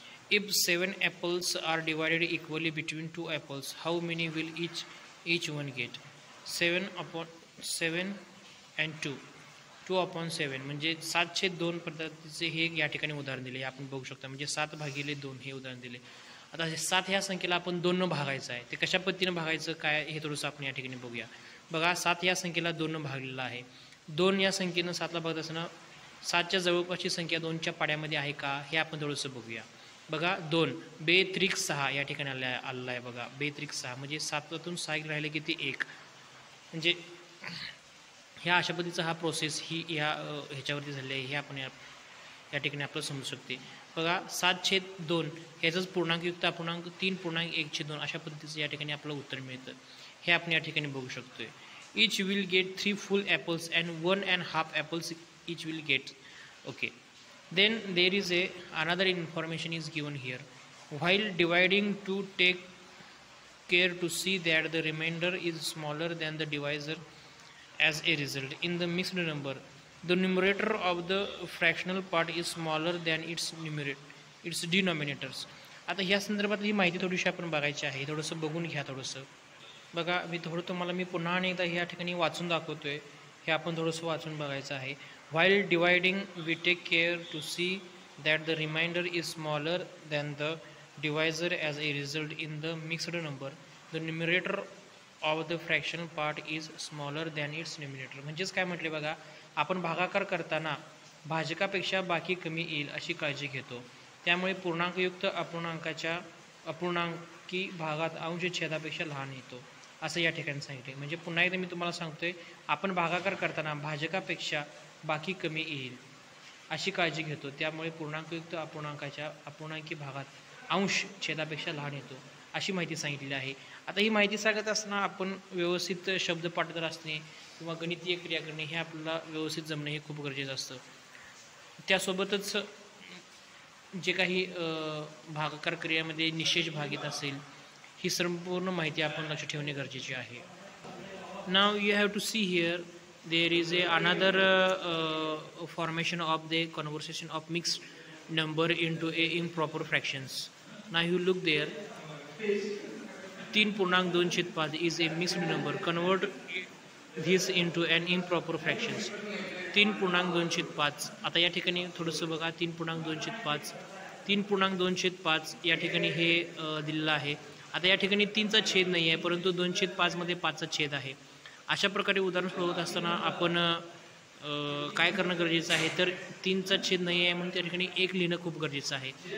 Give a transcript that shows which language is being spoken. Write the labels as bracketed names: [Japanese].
[English] If 7 apples are divided equally between 2 apples, how many will each one get? [Marathi] 7/7 and 2/7 म्हणजे 7/2 पद्धतीचे हे या ठिकाणी उदाहरण दिले आपण बघू शकता. म्हणजे 7/2 हे उदाहरण दिले. आता 7 ह्या संख्येला आपण 2 न भागायचं आहे, ते कशा पद्धतीने भागायचं काय हे थोडंसं आपण या ठिकाणी बघूया. बघा 7 या संख्येला 2 न भागलेला आहे. 2 या संख्येनं 7ला भागत असताना 7च्या जवळपासची संख्या 2च्या पाड्यामध्ये आहे का हे आपण थोडंसं बघूया. बघा 2 बेत्रिक 6 या ठिकाणी आलेला आहे. बघा बेत्रिक 6 म्हणजे 7तून 6 राहिले किती 1, म्हणजे ह्या अशा पद्धतीचा हा प्रोसेस ही ह्याच्यावरती झालेली आहे. हे आपण या ठिकाणी आपल्याला समजू शकते. बघा 7/2 ह्याचंच पूर्णांकयुक्त अपूर्णांक 3.1/2 अशा पद्धतीचं या ठिकाणी आपलं उत्तर मिळतं. हे आपण या ठिकाणी बघू शकतोय. [English] each will get 3 full apples and 1.5 apples each will get. Okay, then there is another information is given here. While dividing, to take care to see that the remainder is smaller than the divisor. As a result, in the mixed number, the numerator of the fractional part is smaller than its denominators. [Marathi] आता ह्या संदर्भात ही माहिती थोडीशी आपण बघायची आहे, थोडंसं बघून घ्या. थोडंसं बघा, तुम्हाला मी पुन्हा आणि एकदा ह्या ठिकाणी वाचून दाखवतोय, हे आपण थोडंसं वाचून बघायचं आहे. [English] While dividing, we take care to see that the remainder is smaller than the divisor. As a result, in the mixed number, the numerator of the fractional part is smaller than its numerator. [Marathi] म्हणजेच काय म्हटले बघा, आपण भागाकार करताना भाजकापेक्षा बाकी कमी येईल अशी काळजी घेतो. त्यामुळे पूर्णांकयुक्त अपूर्णांकी भागात अंश छेदापेक्षा लहान येतो असं या ठिकाणी सांगितले. म्हणजे पुन्हा एकदा मी तुम्हाला सांगतोय, आपण भागाकार करताना भाजकापेक्षा बाकी कमी येईल अशी काळजी घेतो. त्यामुळे पूर्णांकयुक्त अपूर्णांकी भागात अंश छेदापेक्षा लहान येतो अशी माहिती सांगितलेली आहे. आता ही माहिती सांगत असताना आपण व्यवस्थित शब्द पाठवत असणे किंवा गणितीय क्रिया करणे हे आपल्याला व्यवस्थित जमणे हे खूप गरजेचं असतं. त्यासोबतच जे काही भागाकार क्रियेमध्ये निशेष भाग येत असेल ही संपूर्ण माहिती आपण लक्षात ठेवणे गरजेचे आहे. [English] Now you have to see here there is another formation of the conversation of mixed number into a improper fractions. Now you look there, 3.2/5 is a mixed number. Convert this into an improper fractions. 3.2/5. [Marathi] आता या ठिकाणी थोडंसं बघा, 3.2/5 3.2/5 या ठिकाणी हे दिलेलं आहे. आता या ठिकाणी 3चा छेद नाही आहे, परंतु 2/5 मध्ये 5चा छेद आहे. अशा प्रकारे उदाहरण सोडवत असताना आपण काय करणं गरजेचं आहे, तर 3चा छेद नाही आहे म्हणून त्या ठिकाणी 1 लिहिणं खूप गरजेचं आहे.